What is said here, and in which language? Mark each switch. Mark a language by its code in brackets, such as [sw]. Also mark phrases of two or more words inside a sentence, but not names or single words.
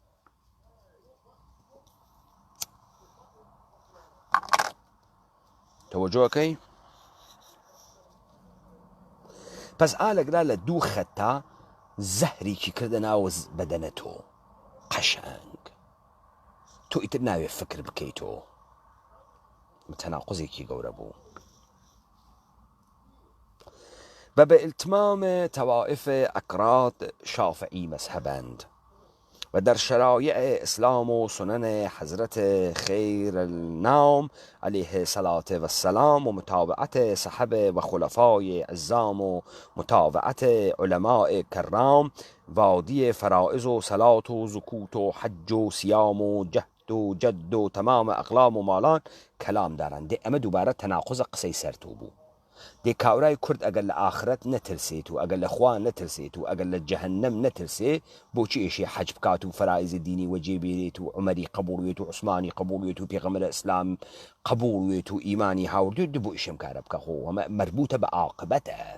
[sdh] تەوەجۆکەی پس ئالەگرا لە دوو خەتتا زەهریکی کردە ناوە بەدەنە تۆ قەشەنگ تۆ ئیتر ناوێ فکر بکەیتەوە تەناقوزێکی گەورە بوو [fa] بإلتمام طوائف أكراد شافعي مذهباند و در شرایع اسلام و سنن حضرت خیر النام علیه الصلاة و السلام و متابعت صحابه و خلفای عظام و متابعت علماء کرام وادی فرائض و صلات و زکوت و حج و سیام و جهد و جد و تمام اقلام و مالان کلام دارند اما دوباره تناقض قصه سرتو بود [sdh] دێ کاورای کورد ئەگەر لە ئاخرەت نەترسێت و ئەگەر لە خوا نەترسێت و ئەگەر لە جەهەنەم نەترسێ بۆچی ئێشێ حەج بکات و فەرائیز دینی وەجێبێرێت و عومەری قبوڵوێت و عوسمانی قبوڵوێت و پێغەمبەر ئیسلام قبوڵوێت و ئیمانی هاوردێت بۆ ئیشم کارە بکە خۆ ئەمە مربوطە بە عاقبەتە